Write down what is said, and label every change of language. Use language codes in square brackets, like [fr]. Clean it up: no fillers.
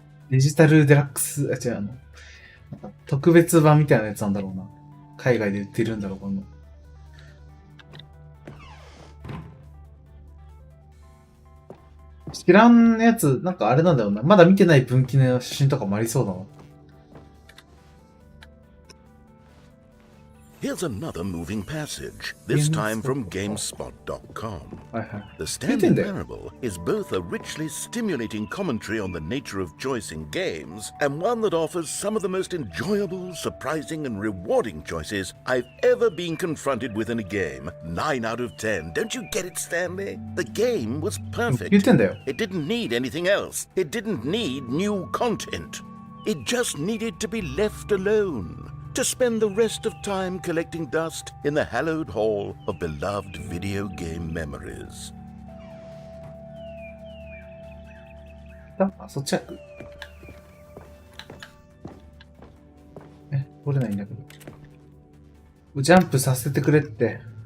[ja] デジタルデラックス、違うなんか特別版みたいなやつなんだろうな。海外で売ってるんだろう、この。知らんやつ、なんかあれなんだろうな。まだ見てない分岐の写真とかもありそうだな。 [en] Here's another moving passage, this time from GameSpot.com. The Stanley Parable is both a richly stimulating commentary on the nature of choice in games and one that offers some of the most enjoyable, surprising, and rewarding choices I've ever been confronted with in a game. 9 out of 10. Don't you get it, Stanley? The game was perfect. It didn't need anything else. It didn't need new content. It just needed to be left alone.To spend the rest of time collecting dust in the hallowed hall of beloved video game memories. [ja] あ、そっちは取れないんだけど。ジャンプさせてくれって。